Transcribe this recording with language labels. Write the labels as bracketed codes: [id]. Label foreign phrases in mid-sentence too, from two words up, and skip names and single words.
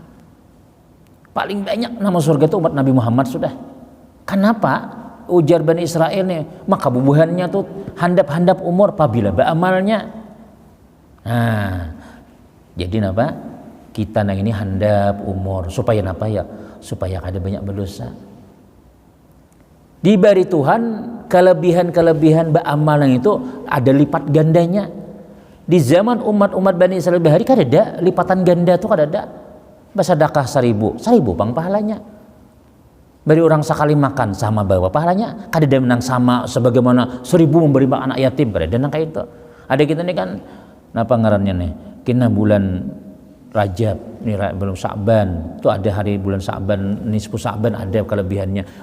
[bjn] Paling banyak nama surga itu umat Nabi Muhammad sudah. Kenapa? Ujar Bani Israel nih, maka bubuhannya tuh handap-handap umur apabila beramalnya. Nah, jadi napa? Kita nang ini handap umur supaya napa ya? Supaya kada banyak berdosa. [id] Diberi Tuhan kelebihan-kelebihan beramal yang itu ada lipat gandanya. [bjn] Di zaman umat-umat Bani Israel bahari kada ada lipatan ganda tuh kada ada. Bersedekah 1000 pang pahalanya. Beri orang sekali makan sama bawa pahalanya kada ada menang sama sebagaimana 1000 memberi makan anak yatim kada ada nang kayak itu. Ada kita nih kan napa ngarannya nih kena bulan Rajab nih belum Sa'ban itu ada hari bulan Sa'ban nisfu Sa'ban ada kelebihannya.